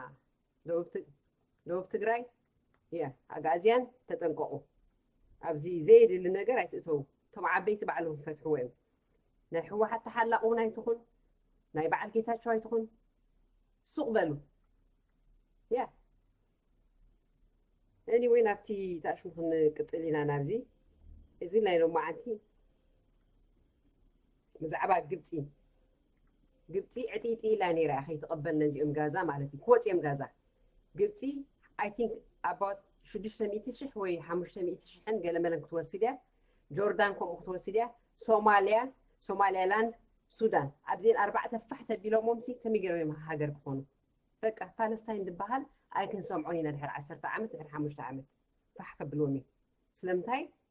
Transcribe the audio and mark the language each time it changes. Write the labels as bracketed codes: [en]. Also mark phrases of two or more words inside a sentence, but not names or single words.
[ti] ደቡብ ትግራይ እያ ኣጋዝያን ተጠንቀቁ ኣብዚ ዘይድሊ ነገር ኣይትእተው እቶም ዓበይቲ ባዕሎም ፈትሕዎ እዮም ናይ ሕወሓት ተሓላቕ እውን ኣይትኹን ናይ በዓል ጌታቸው ኣይትኹን ሱቕ በሉ ያ anyway ናብቲ ታሽሙ ክንቅፅል ኢና ናብዚ እዚ ናይ ሎማዓንቲ ብዛዕባ ግብፂ ዕጢጢ ኢላ ነይራ ከይተቐበልና እዚኦም ጋዛ ማለት እዩ ክወፅኦም ጋዛ ግብፂ [en] I think about [ti] 600,000 ወይ 500,000 ገለመለን ክትወስድ እያ ጆርዳን ከምኡ ክትወስድ እያ ሶማሊያላንድ ሱዳን ኣብዚን ኣርባዕተ ፋሕ ተቢሎሞም ሲ ከመይ ገይሮም ሃገር ክኾኑ በቃ ፓለስታይን ዝበሃል ኣይክንሰምዖን ኢና ድሕሪ 10 ዓመት ድሕሪ 5 ዓመት ፋሕ ከብልዎም እዩ ስለምንታይ